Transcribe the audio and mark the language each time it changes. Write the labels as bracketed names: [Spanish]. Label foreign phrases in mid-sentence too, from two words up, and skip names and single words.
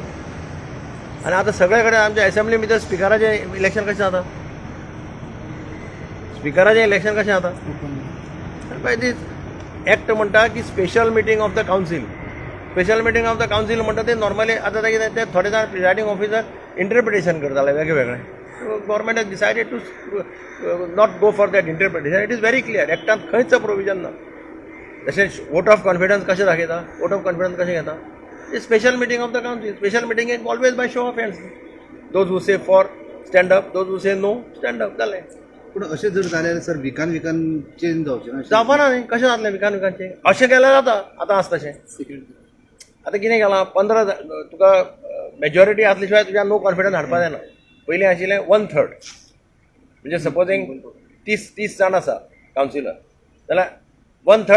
[Konkani] आनी आतां सगळे कडेन आमच्या एसेंब्ली भितर स्पिकराचें इलेक्शन कशें जाता, स्पिकराचें इलेक्शन कशें जाता. [English] by this act [Konkani] म्हणटा की [English] special meeting of the council. special meeting of the council [Konkani] म्हणटा ते नॉर्मली आतां कितें ते थोडे जाण [English] presiding officer [Konkani] इंटरप्रिटेशन करताले वेगवेगळे. [English] government has decided to not go for that interpretation. it is very clear. [Konkani] एक्टांत खंयच प्रोविजन ना. जशें [English] vote of confidence [Konkani] कशें दाखयता, [English] vote of confidence [Konkani] कशें घेता, [English] A special meeting of the council. Special meeting is always by show of hands. Those who say for, stand up. Those who say no, stand up. [Konkani] जालें. पूण अशें जर जाल्यार सर विकान चेंज जावचें ना जावपाना न्ही कशें जातलें विकानचे अशें केल्यार जाता आतां आसा तशें आतां कितें केलां 15 तुका मेजॉरिटी आसल्या शिवाय तुज्या [English] no confidence [Konkani] हाडपा जायना पयलीं आशिल्लें 1/3 म्हणजे सपोजींग 30 जाण आसा कावन्सिलर जाल्यार 1/3